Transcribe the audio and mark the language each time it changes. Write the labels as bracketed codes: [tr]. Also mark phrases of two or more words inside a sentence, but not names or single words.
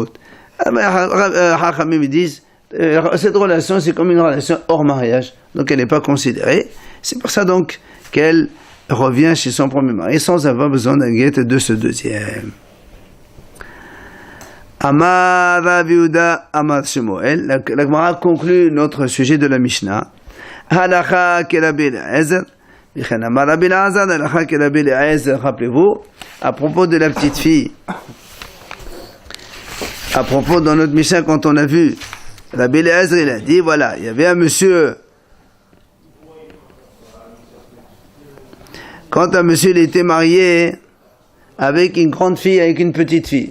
[fr] Hachamim disent, cette relation c'est comme une relation hors mariage, donc elle n'est pas considérée. C'est pour ça donc qu'elle revient chez son premier mari sans avoir besoin d'un guette de ce deuxième. [he] אמר רב יהודה אמר שמואל. [fr] La Gemara conclut notre sujet de la Mishnah. [he] הלכה רבי אליעזר. רבי אליעזר, הלכה רבי אליעזר. [fr] Rappelez-vous, à propos de la petite fille, à propos dans notre Mishnah quand on a vu, Rabbi Eliezer il a dit voilà, il y avait un monsieur. Quand un monsieur il était marié avec une grande fille, avec une petite fille.